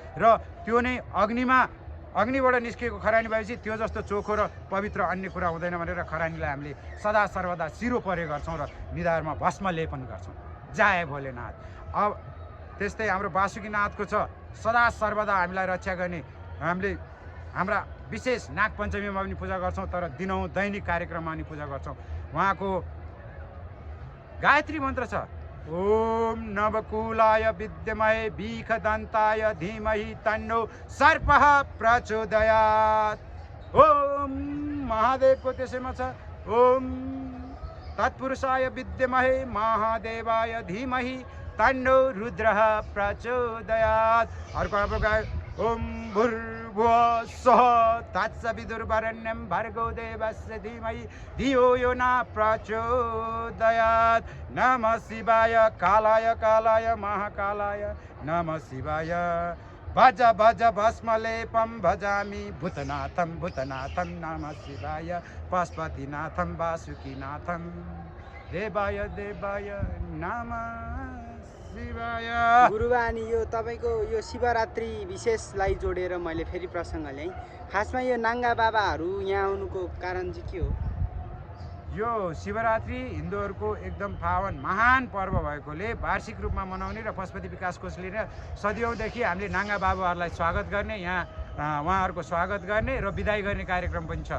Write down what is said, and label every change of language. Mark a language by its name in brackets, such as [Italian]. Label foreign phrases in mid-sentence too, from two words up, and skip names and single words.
[Nepali] र त्यो नै अग्निबाट निस्केको खरानी भएपछि त्यो जस्तो चोखो र पवित्र अन्य कुरा हुँदैन भनेर खरानीलाई हामीले सदा सर्वदा सिरो परे गर्छौँ र निधारमा भस्म लेपन गर्छौँ। जय भोलेनाथ। अब त्यस्तै हाम्रो वासुकीनाथको छ, सदा सर्वदा हामीलाई रक्षा गर्ने। हामीले हाम्रा विशेष नागपञ्चमीमा पनि पूजा गर्छौँ, तर दिनौँ दैनिक कार्यक्रममा पनि पूजा गर्छौँ। उहाँको गायत्री मन्त्र छ, [Sanskrit] ओम नवकुलाय विद्महे भीखदन्ताय धीमहि तन्नो सर्पः प्रचोदयात्। [Nepali] ओम महादेवको त्यसैमा छ, [Sanskrit] ओम तत्पुरुषाय विद्महे महादेवाय धीमहि तन्नो रुद्रः प्रचोदयात्। [Nepali] अर्को हाम्रो गाय [Sanskrit] ओम भूर्भुवः स्वः तत्सवितुर्वरेण्यं भर्गो देवस्य धीमहि धियो यो न प्रचोदयात्। नमः शिवाय कालाय कालाय महाकालाय नमः शिवाय। भज भज भस्मलेपं भजामि भूतनाथं भूतनाथं नमः शिवाय। पशुपतिनाथं वासुकीनाथं देवाय देवाय नमः शिवाय। [Nepali] गुरुबा अनि यो तपाईँको यो शिवरात्रि विशेषलाई जोडेर मैले फेरि प्रसङ्ग ल्याएँ। खासमा यो नाङ्गा बाबाहरू यहाँ आउनुको कारण चाहिँ के हो? यो शिवरात्रि हिन्दूहरूको एकदम पावन महान पर्व भएकोले वार्षिक रूपमा मनाउने र पशुपति विकास कोषले र सदियौँदेखि हामीले नाङ्गा बाबुहरूलाई स्वागत गर्ने, यहाँ उहाँहरूको स्वागत गर्ने र बिदाई गर्ने कार्यक्रम पनि छ।